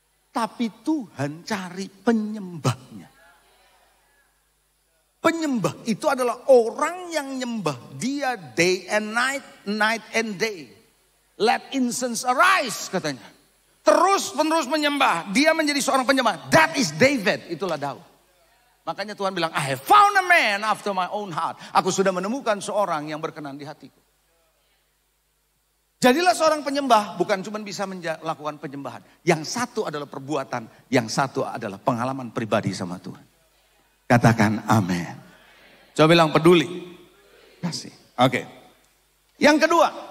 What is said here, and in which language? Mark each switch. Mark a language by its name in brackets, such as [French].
[Indonesian] Tapi Tuhan cari penyembahnya. Penyembah itu adalah orang yang nyembah dia [English] day and night, night and day. Let incense arise katanya. Terus menerus menyembah. [Indonesian] Dia menjadi seorang penyembah. [English] That is David. [Indonesian] Itulah Daud. Makanya Tuhan bilang, [English] I have found a man after my own heart. [Indonesian] Aku sudah menemukan seorang yang berkenan di hatiku. Jadilah seorang penyembah, bukan cuma bisa melakukan penyembahan. Yang satu adalah perbuatan, yang satu adalah pengalaman pribadi sama Tuhan. Katakan amin. Coba bilang peduli. Kasih. Oke. Yang kedua.